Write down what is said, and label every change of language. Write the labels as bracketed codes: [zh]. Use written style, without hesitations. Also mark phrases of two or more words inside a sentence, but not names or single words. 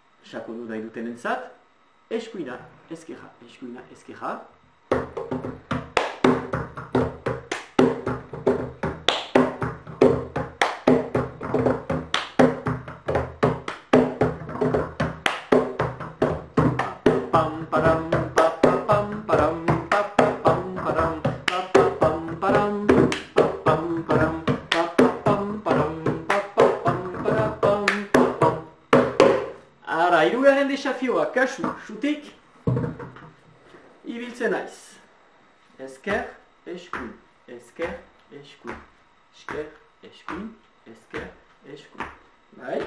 [eu] sakondu nahi dutenentzat, eskuina, ezkerra, eskuina, ezkerra. Pam param pa pa pam param pa pa pam param pa pa pam param pa pam param pa pa pam param pa pa pam param pam pam. Ara, hirugarren desafioa, kasu, xutik, ibiltzen naiz. Ezker, eskuin, ezker, eskuin, esker, eskuin, ezker, eskuin. Bai?